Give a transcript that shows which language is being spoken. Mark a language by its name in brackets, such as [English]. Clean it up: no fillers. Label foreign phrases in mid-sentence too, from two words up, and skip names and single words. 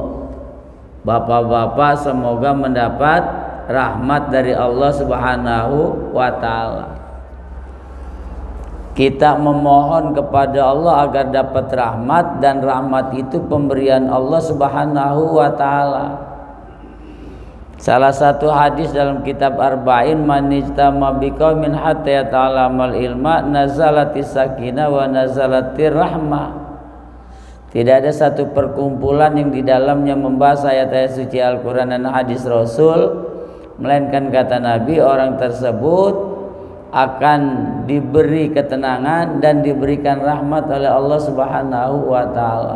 [Indonesian] Bapak-bapak semoga mendapat rahmat dari Allah [Arabic] سبحانه وتعالى. [Indonesian] Kita memohon kepada Allah agar dapat rahmat, dan rahmat itu pemberian Allah [Arabic] سبحانه وتعالى. [Indonesian] Salah satu hadis dalam kitab Arba'in, [Arabic] من اجتمع بقوم حتى يتعلم العلم نزلت السكينة ونزلت الرحمة. [Indonesian] Tidak ada satu perkumpulan yang di dalamnya membahas ayat-ayat suci Al-Quran dan hadis Rasul, melainkan kata Nabi, orang tersebut akan diberi ketenangan dan diberikan rahmat oleh Allah [Arabic] سبحانه وتعالى.